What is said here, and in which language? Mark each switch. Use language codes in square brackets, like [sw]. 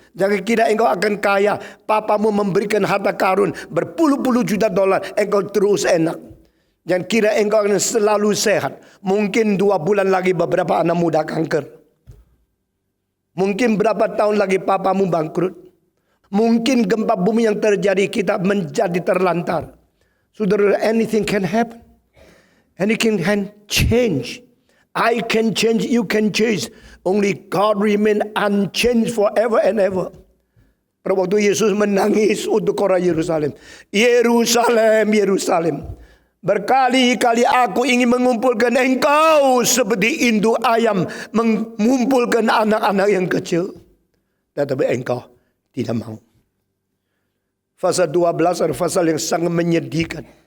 [id] Jangan kira engkau akan kaya. Papamu memberikan harta karun berpuluh-puluh juta dolar. Engkau terus enak. Jangan kira engkau akan selalu sehat. Mungkin 2 bulan lagi beberapa anak muda kanker. Mungkin berapa tahun lagi papamu bangkrut. Mungkin gempa bumi yang terjadi kita menjadi terlantar. Saudara, [en] anything can happen. Anything can change. I can change, you can change. Only God remain unchanged forever and ever. [id] Pada waktu Yesus menangis untuk orang Yerusalem. Yerusalem, Yerusalem. Berkali-kali aku ingin mengumpulkan engkau seperti induk ayam mengumpulkan anak-anak yang kecil. Tetapi engkau tidak mau. Pasal 12 adalah pasal yang sangat menyedihkan.